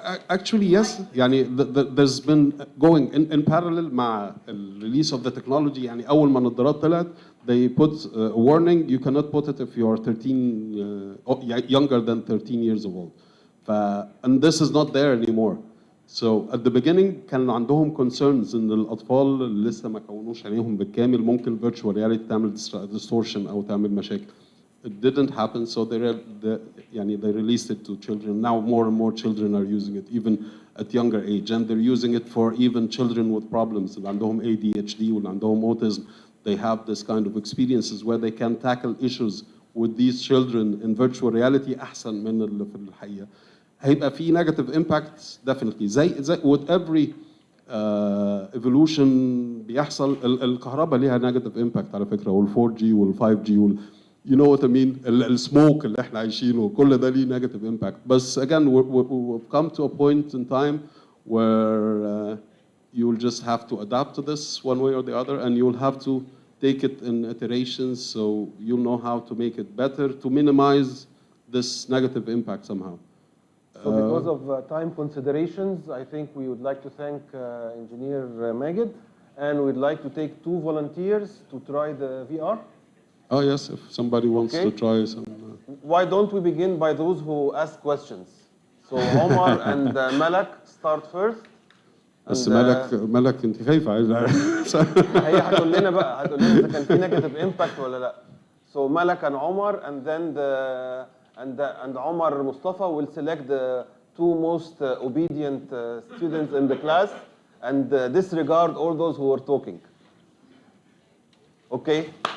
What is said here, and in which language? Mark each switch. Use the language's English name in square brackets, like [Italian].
[English] Actually, yes. [Arabic] يعني [English] there's been going in parallel [Arabic] مع [English] the release of the technology. [Arabic] يعني أول ما النظارات طلعت, [English] they put a warning, you cannot put it if you are 13, younger than 13 years old. And this is not there anymore. So at the beginning [Arabic] كان عندهم concerns إن الأطفال اللي لسه ما كونوش عينيهم بالكامل ممكن virtual reality تعمل distortion أو تعمل مشاكل. [English] It didn't happen, so they released it to children. Now more and more children are using it, even at younger age, and they're using it for even children with problems. [Arabic] اللي عندهم ADHD واللي عندهم [English] autism, they have this kind of experiences where they can tackle issues with these children in virtual reality [Arabic] أحسن من اللي في الحقيقة. هيبقى في negative impacts definitely. زي [English] with every evolution [Arabic] بيحصل الكهرباء ليها negative impact على فكرة, وال 4G وال 5G [English] you know what I mean, [Arabic] السموك اللي احنا عايشينه كل ده ليه negative impact. [English] But again we've come to a point in time where you'll just have to adapt to this one way or the other, and you'll have to take it in iterations so you'll know how to make it better to minimize this negative impact somehow. So because of time considerations, I think we would like to thank Engineer Maged, and we'd like to take 2 volunteers to try the VR. Oh yes, if somebody wants to try some. Why don't we begin by those who ask questions? So Omar and Malak start first. [Arabic] بس ملك انت خايفة هي هتقول لنا بقى إذا كان في negative impact ولا لا. [English] So Malak and Omar, and then and Omar Mustafa will select the 2 most obedient students in the class and disregard all those who are talking. Okay?